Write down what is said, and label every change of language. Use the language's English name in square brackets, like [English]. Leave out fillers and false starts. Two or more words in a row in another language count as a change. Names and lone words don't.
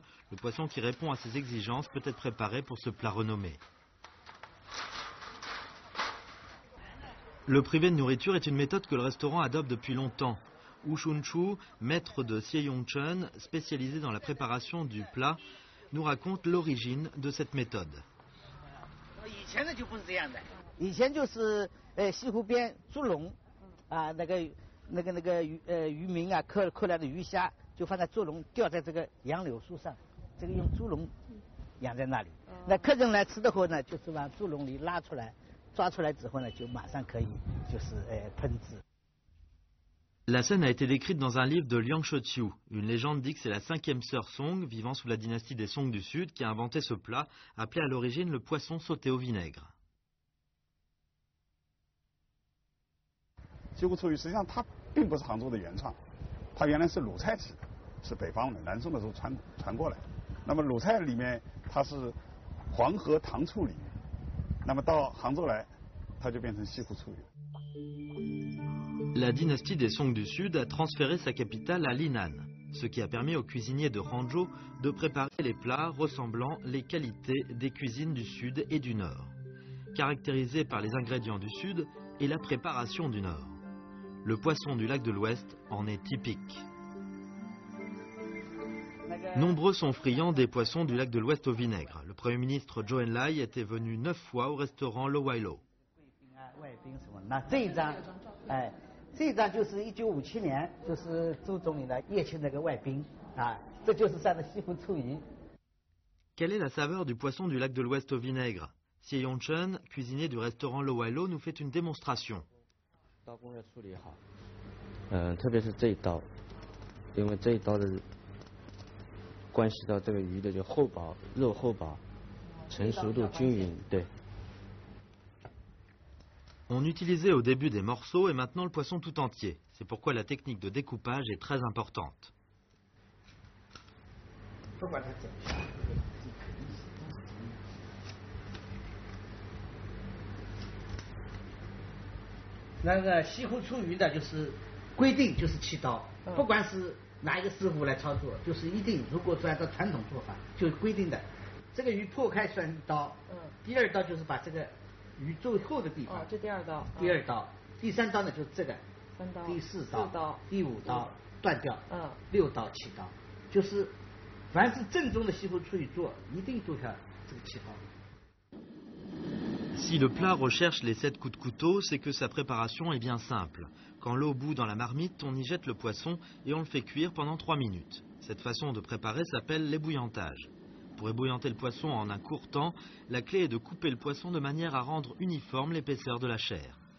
[French] Le poisson qui répond à ces exigences peut être préparé pour ce plat renommé. Le privé de nourriture est une méthode que le restaurant adopte depuis longtemps. Wu Shunchu, maître de Xie Yongchen, spécialisé dans la préparation du plat, nous raconte l'origine de cette méthode. [Chinese] 以前就是西湖边猪笼啊，那个渔民啊，扣来的鱼虾就放在猪笼，吊在这个杨柳树上，这个用猪笼养在那里。那客人来吃的话呢，就是往猪笼里拉出来，抓出来之后呢，就马上可以就是烹制。 [French] La scène a été décrite dans un livre de Liang Shoqiu. Une légende dit que c'est la 5e sœur Song, vivant sous la dynastie des Song du Sud, qui a inventé ce plat, appelé à l'origine le poisson sauté au vinaigre. [Chinese] 西湖醋鱼实际上它并不是杭州的原创，它原来是鲁菜起的，是北方的南宋的时候传过来。那么鲁菜里面它是黄河糖醋里面，那么到杭州来，它就变成西湖醋鱼。 [French] La dynastie des Song du Sud a transféré sa capitale à Linan, ce qui a permis aux cuisiniers de Hangzhou de préparer les plats ressemblant les qualités des cuisines du Sud et du Nord, caractérisés par les ingrédients du Sud et la préparation du Nord. Le poisson du lac de l'Ouest en est typique. Nombreux sont friands des poissons du lac de l'Ouest au vinaigre. Le Premier ministre Zhou Enlai était venu 9 fois au restaurant Lo Wailo. [Chinese] 这一张就是1957年，就是周总理呢宴请那个外宾啊，这就是上的西湖醋鱼。 [French] Quelle est la saveur du poisson du lac de l'Ouest au vinaigre? Xie Yongchen, cuisinier du restaurant Lo Wailo, nous fait une démonstration. [Chinese] 刀工要处理好，特别是这一刀，因为这一刀的关系到这个鱼的就厚薄、肉厚薄、成熟度均匀，对。 [French] On utilisait au début des morceaux et maintenant le poisson tout entier. C'est pourquoi la technique de découpage est très importante. [Chinese] Le 西湖醋鱼的就是规定就是7刀，不管是哪一个师傅来操作，就是一定如果是按照传统做法，就是规定的，这个鱼破开算1刀，第2刀就是把这个 鱼最后的地方，这第2刀，第2刀，第3刀呢就是这个，3刀，第4刀， 4刀，第5刀断掉，6刀、7刀，就是凡是正宗的西湖醋鱼做，一定做下这个7刀。 [French] Si le plat recherche les 7 coups de couteau, c'est que sa préparation est bien simple. Quand l'eau bout dans la marmite, on y jette le poisson et on le fait cuire pendant 3 minutes. Cette façon de préparer s'appelle l'ébouillantage. Pour ébouillanter le poisson en un court temps, la clé est de couper le poisson de manière à rendre uniforme l'épaisseur de la chair.